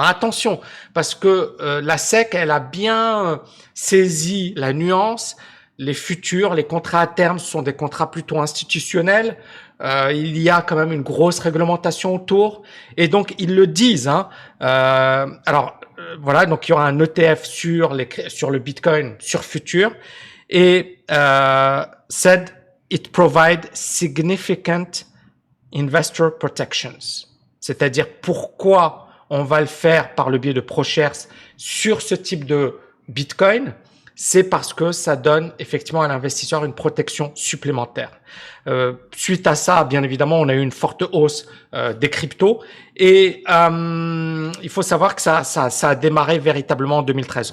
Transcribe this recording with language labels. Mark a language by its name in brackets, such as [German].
[French] Attention, parce que la SEC, elle a bien saisi la nuance. Les futurs, les contrats à terme sont des contrats plutôt institutionnels. Il y a quand même une grosse réglementation autour. Et donc, ils le disent. Voilà, donc il y aura un ETF sur le Bitcoin sur futur. [English] Et said it provide significant investor protections. [French] C'est-à-dire pourquoi on va le faire par le biais de ProShares sur ce type de Bitcoin. C'est parce que ça donne effectivement à l'investisseur une protection supplémentaire. Suite à ça, bien évidemment, on a eu une forte hausse des cryptos et il faut savoir que ça a démarré véritablement en 2013.